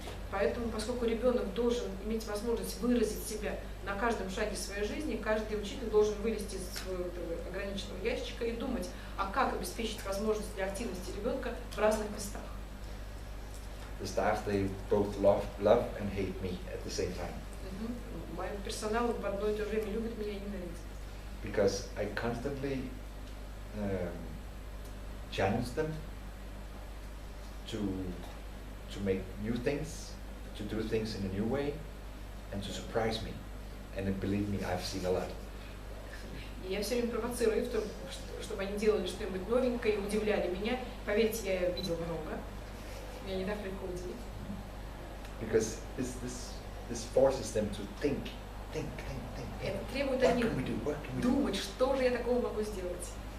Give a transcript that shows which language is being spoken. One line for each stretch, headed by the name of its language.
Russian: Поэтому, поскольку ребенок должен иметь возможность выразить себя на каждом шаге своей жизни, каждый учитель должен вылезти из своего ограниченного ящика и думать, а как обеспечить возможность для активности ребенка в разных местах.
English: The staff, they both love and hate me at the same time.
Russian: Мой персонал в одно и то же время любит меня и ненавидит.
English: Because I constantly challenge them to make new things, to do things in a new way, and to surprise me. And believe me, I've seen a lot.
Russian: И я все время провоцирую их, чтобы они делали что-нибудь новенькое и удивляли меня. Поверьте, я видел много. Меня не так легко удивить.
English: Because this forces them to think.
Russian: Это требует от них думать, что же я такого могу сделать.